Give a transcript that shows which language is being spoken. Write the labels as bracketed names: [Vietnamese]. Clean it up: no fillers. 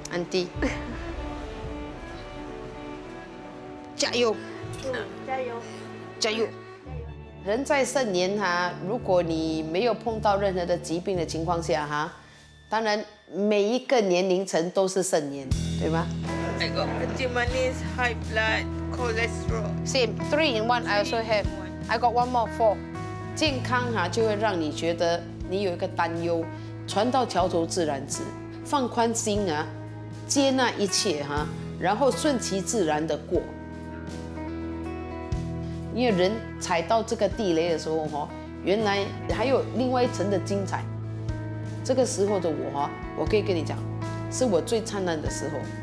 [Chinese] 弟，加油，加油！加油！人在盛年哈，如果你没有碰到任何的疾病的情况下哈，当然每一个年龄层都是盛年，对吗 [English] I got anti-manis, high blood, cholesterol. ？Same, 3 in 1 I also have. I got one more 4. [Chinese] 健康哈就会让你觉得你有一个担忧，船到桥头自然直，放宽心啊，接纳一切哈，然后顺其自然的过。因为人踩到这个地雷的时候哈，原来还有另外一层的精彩。这个时候的我哈，我可以跟你讲，是我最灿烂的时候。